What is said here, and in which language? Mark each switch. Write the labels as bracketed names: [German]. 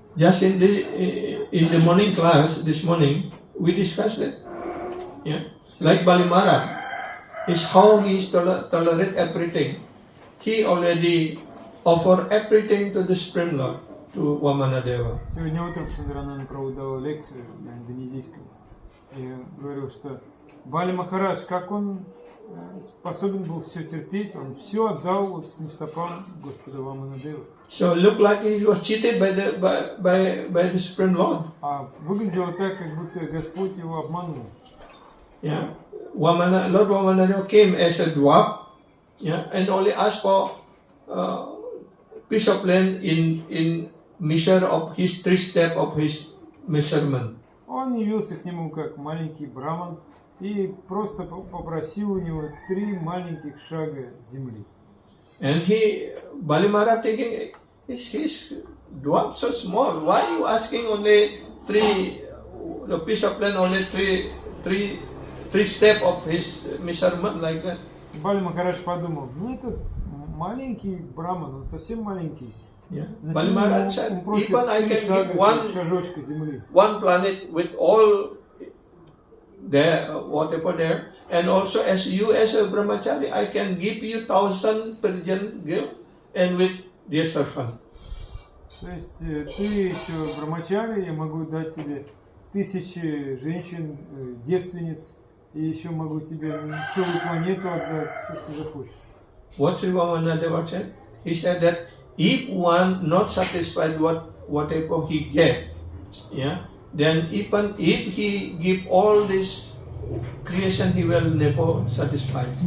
[English] Just in the morning class this morning, we discussed that. Yeah, like Bali Maharaj, is how he tolerate everything. He already offer everything to the Supreme Lord, to Vamanadeva. [Russian] Сегодня утром Шундарананда Прабху дал лекцию на индонезийском и говорил, что Бали Махарадж, как он способен был все терпеть, он все отдал вот с стопам Господа Ваманадева. [English] So look like he was cheated by the Supreme Lord. [Russian] А выглядело так, как будто Господь его обманул. [English] Yeah, Lord Vamanadeva came as a dwarf. Yeah, and only asked for piece of land in measure of his 3 steps of his measurement. [Russian] Он явился к нему как маленький браман и просто попросил у него 3 маленьких шага земли. [English] And Bali Maharaj thinking, his dwarf so small, why are you asking only 3, the piece of land only 3 steps of his measurement like that? [Russian] Бали Махарадж подумал, ну этот маленький браман, он совсем маленький. [English] Yeah. Bali Maharaj said, even I can give [Russian] шажочка земли. [English] one planet with all there, whatever there, and also as you as a brahmachari, I can give you 1,000 Persian girl and with their servant. [Russian] То есть ты еще брамачари, я могу дать тебе тысячи женщин, девственниц, и еще могу тебе целую планету отдать, все, что захочешь. [English] What Sri Vamanadeva said? He said that if one not satisfied whatever he get, yeah, then even if he give all this creation, he will never satisfy.